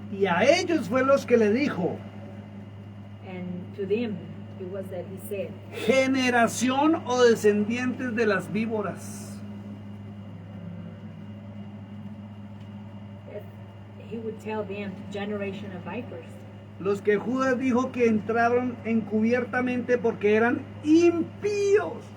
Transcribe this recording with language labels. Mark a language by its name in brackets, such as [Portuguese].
[Spanish] Y a ellos fue los que le dijo, [English] And to them, it was that he said, [Spanish] generación o descendientes de las víboras. [English] that he would tell them, generation of vipers. [Spanish] Los que Judas dijo que entraron encubiertamente porque eran impíos.